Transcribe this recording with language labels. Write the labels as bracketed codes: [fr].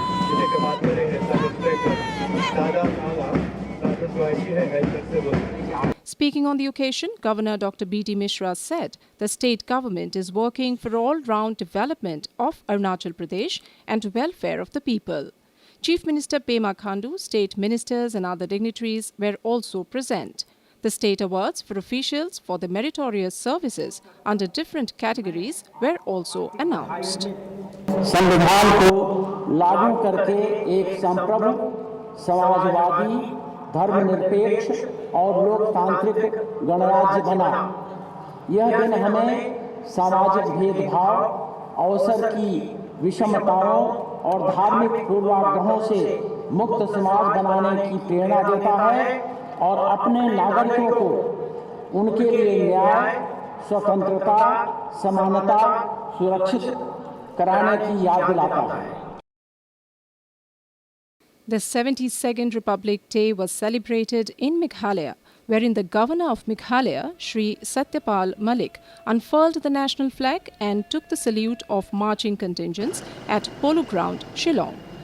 [hi] इसे कमांड करेंगे sub inspector दादा आवा, प्लाटून वाइसी है health. [en] Speaking on the occasion, Governor Dr. B.D. Mishra said the state government is working for all-round development of Arunachal Pradesh and welfare of the people. Chief Minister Pema Khandu, state ministers and other dignitaries were also present. The state awards for officials for their meritorious services under different categories were also announced. [hi] संविधान को लागू करके एक संप्रभु, समाजवादी, धर्मनिरपेक्ष और लोकतांत्रिक गणराज्य बना। यह दिन हमें सामाजिक भेदभाव, अवसर की विषमताओं और धार्मिक पूर्वाग्रहों से मुक्त समाज बनाने की प्रेरणा देता है और अपने नागरिकों को उनके लिए न्याय, स्वतंत्रता, समानता सुरक्षित कराने की याद दिलाता है। [en] The 72nd Republic Day was celebrated in Meghalaya, wherein the Governor of Meghalaya, Shri Satyapal Malik, unfurled the national flag and took the salute of marching contingents at Polo Ground, Shillong.